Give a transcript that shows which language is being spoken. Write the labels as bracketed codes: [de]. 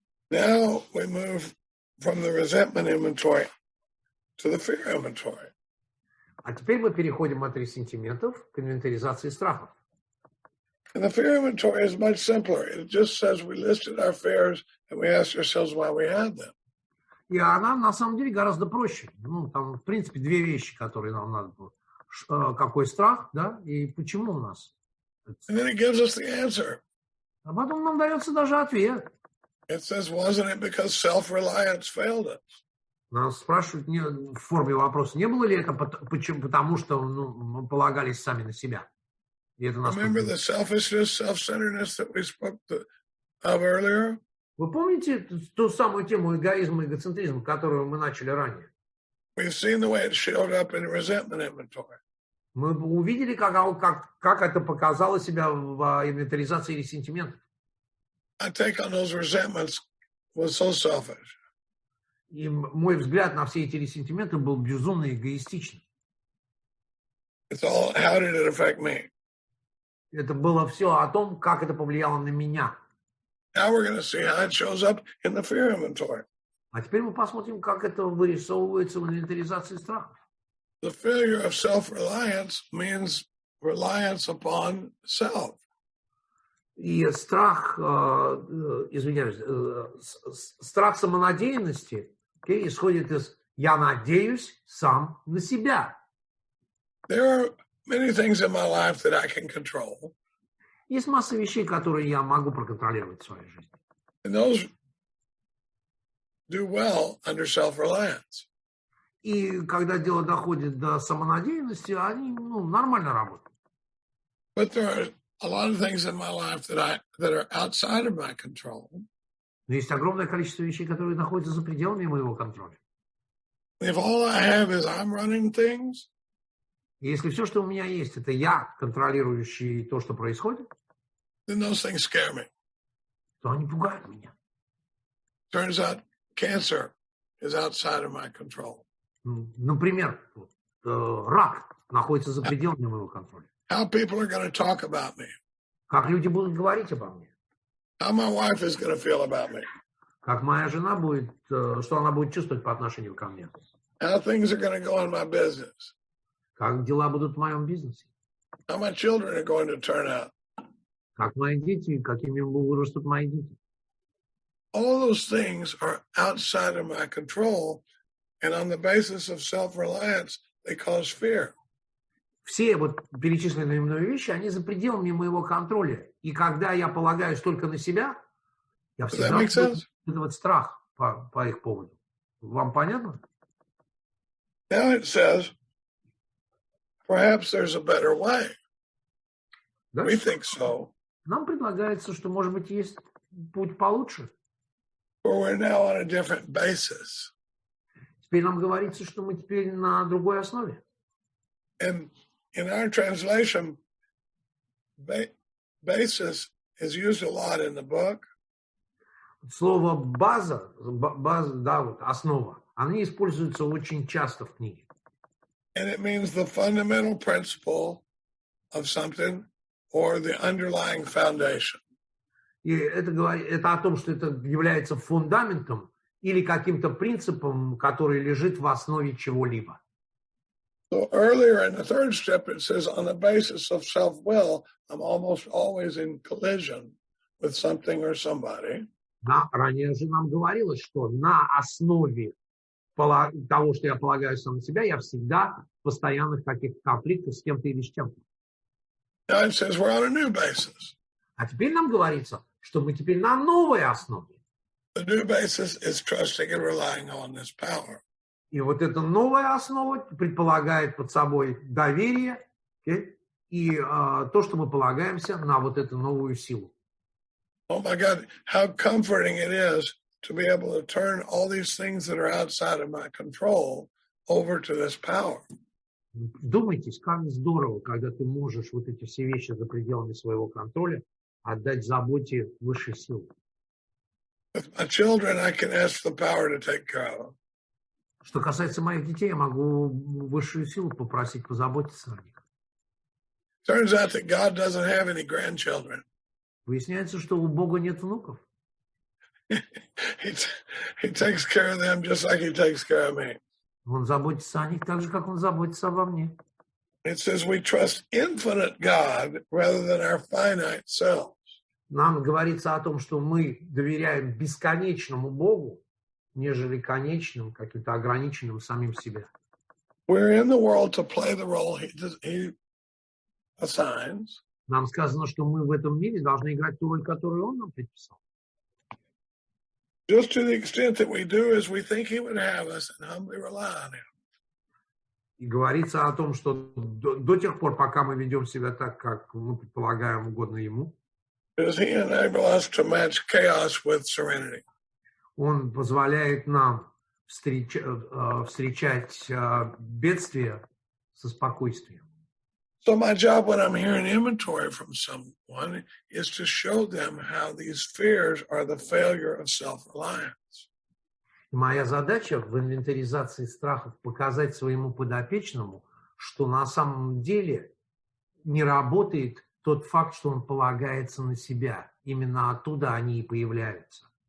[en] Now we move from the resentment inventory to the fear inventory. [ru] А теперь мы переходим от ресентиментов к инвентаризации страхов. [en] And the fear inventory is much simpler. It just says we listed our fears and we asked ourselves why we had them. [ru] И она на самом деле гораздо проще. Ну, там, в принципе, две вещи, которые нам надо было. Какой страх, да, и почему у нас. [en] And then it gives us the answer. [ru] А потом нам дается даже ответ. [en] It says, wasn't it because self-reliance failed us? [ru] Нас спрашивают в форме вопроса, не было ли это потому, что мы полагались сами на себя. И это нас [en] Remember the selfishness, self-centeredness that we spoke of earlier? [ru] Вы помните ту самую тему эгоизма и эгоцентризма, которую мы начали ранее? [en] We've seen the way it showed up in resentment inventory. [ru] Мы увидели, как это показало себя в инвентаризации ресентиментов. [en] My take on those resentments was so selfish. [ru] И мой взгляд на все эти ресентименты был безумно эгоистичным. [en] It's all, how did it affect me? [ru] Это было все о том, как это повлияло на меня. [en] Now we're going to see how it shows up in the fear inventory. [ru] А теперь мы посмотрим, как это вырисовывается в инвентаризации страхов. [en] The failure of self-reliance means reliance upon self. [ru] И страх, извиняюсь, страх самонадеянности исходит из «я надеюсь сам на себя». [en] There are many things in my life that I can control. [ru] Есть масса вещей, которые я могу проконтролировать в своей жизни. [en] And those do well under self-reliance. [ru] И когда дело доходит до самонадеянности, они нормально работают. [en] But there are a lot of things in my life that are outside of my control. [ru] Но есть огромное количество вещей, которые находятся за пределами моего контроля. [en] If all I have is I'm running things, [ru] И если все, что у меня есть, это я, контролирующий то, что происходит, [en] then those things scare me. [ru] то они пугают меня. [en] Turns out cancer is outside of my control. [ru] Например, рак находится за пределами моего контроля. [en] How people are going to talk about me. [ru] Как люди будут говорить обо мне. [en] How my wife is going to feel about me. [ru] Как моя жена будет, что она будет чувствовать по отношению ко мне. [en] How things are going to go in my business. [ru] Как дела будут в моем бизнесе. [en] How my children are going to turn out. [ru] Как мои дети, какими вырастут мои дети. [en] All those things are outside of my control, and on the basis of self-reliance, they cause fear. [ru] Все вот перечисленные мной вещи, они за пределами моего контроля. И когда я полагаюсь только на себя, я всегда испытывать страх по их поводу. Вам понятно? [en] Now it says, perhaps there's a better way. We think so. [ru] Нам предлагается, что, может быть, есть путь получше. [en] But we're now on a different basis. [ru] Теперь нам говорится, что мы теперь на другой основе. [en] And in our translation, basis is used a lot in the book. [ru] Слово база, да, вот основа, они используются очень часто в книге. [en] And it means the fundamental principle of something or the underlying foundation. [ru] И это о том, что это является фундаментом или каким-то принципом, который лежит в основе чего-либо. [en] So earlier in the third step, it says, on the basis of self-will, I'm almost always in collision with something or somebody. [ru] Да, ранее же нам говорилось, что на основе того, что я полагаю сам на себя, я всегда в постоянных каких-то конфликтах с кем-то или с чем-то. [en] Now it says we're on a new basis. [ru] А теперь нам говорится, что мы теперь на новой основе. [en] The new basis is trusting and relying on this power. [ru] И вот эта новая основа предполагает под собой доверие и то, что мы полагаемся на вот эту новую силу. [en] Oh my God, how comforting it is to be able to turn all these things that are outside of my control over to this power. [ru] Вдумайтесь, как здорово, когда ты можешь вот эти все вещи за пределами своего контроля отдать заботе высшей силы. [en] With my children, I can ask the power to take care of them. [ru] Что касается моих детей, я могу высшую силу попросить позаботиться о них. [en] Turns out that God doesn't have any grandchildren. [ru] Выясняется, что у Бога нет внуков. [en] He takes care of them just like he takes care of me. [ru] Он заботится о них так же, как он заботится обо мне. [en] It says we trust infinite God rather than our finite selves. [ru] Нам говорится о том, что мы доверяем бесконечному Богу, нежели конечным, каким-то ограниченным самим себе. [en] We're in the world to play the role he assigns. [ru] Нам сказано, что мы в этом мире должны играть ту роль, которую Он нам предписал. [en] Just to the extent that we do as we think he would have us and humbly rely on him. [ru] И говорится о том, что до тех пор, пока мы ведем себя так, как мы предполагаем угодно Ему, [en] Does he enable us to match chaos with serenity? [ru] Он позволяет нам встречать бедствия со спокойствием. [en] So my job when I'm hearing inventory from someone is to show them how these fears are the failure of self-reliance. [ru] Моя задача в инвентаризации страхов показать своему подопечному, что на самом деле не работает тот факт, что он полагается на себя. Именно оттуда они и появляются.